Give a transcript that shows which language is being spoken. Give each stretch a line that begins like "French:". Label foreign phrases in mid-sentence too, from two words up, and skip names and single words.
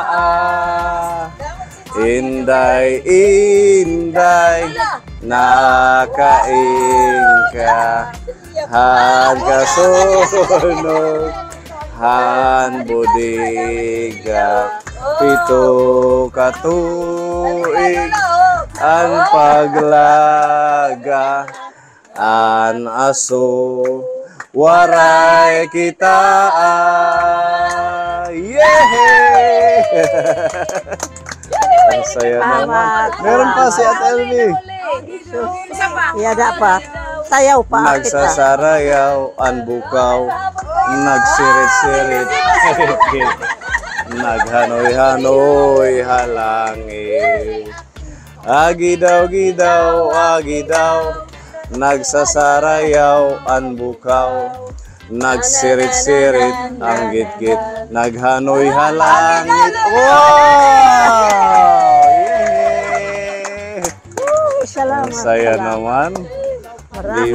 Waray: inday, inday, nakain ka, han kasunog, han budiga, pito katuig, an paglaga, an aso, waray kita. Yay!
Filipino: Ang saya naman. Meron pa si Ate Elvie.
Waray: Yada pa. Sayaw pa kita. Nagsasarayaw ang bukaw, nagsirit-sirit, naghanoy-hanoy halangin. Agidaw-gidaw, agidaw, nagsasarayaw ang bukaw, nagsirit-sirit ang git-git, naghanoy halangit.
English: Wow! Yeah!
Filipino: Salamat. Ang saya salamat. naman. Maraming